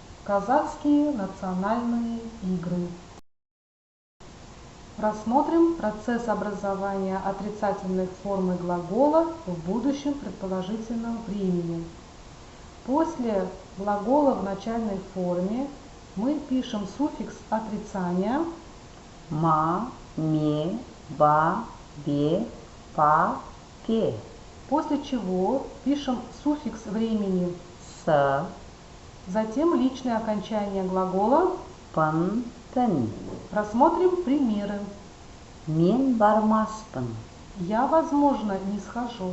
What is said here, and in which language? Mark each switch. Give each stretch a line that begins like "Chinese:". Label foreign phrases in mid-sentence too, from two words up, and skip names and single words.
Russian: Казахские национальные игры. Рассмотрим процесс образования отрицательной формы глагола в будущем предположительном времени. После глагола в начальной форме мы пишем суффикс отрицания
Kazakh: ма, ме, ба, бе, па, пе.
Russian: После чего пишем суффикс времени
Kazakh: с,
Russian: затем личное окончание глагола.
Kazakh: пан, пен.
Russian: Рассмотрим примеры.
Kazakh: Мен бармаспын.
Russian: Я, возможно, не схожу.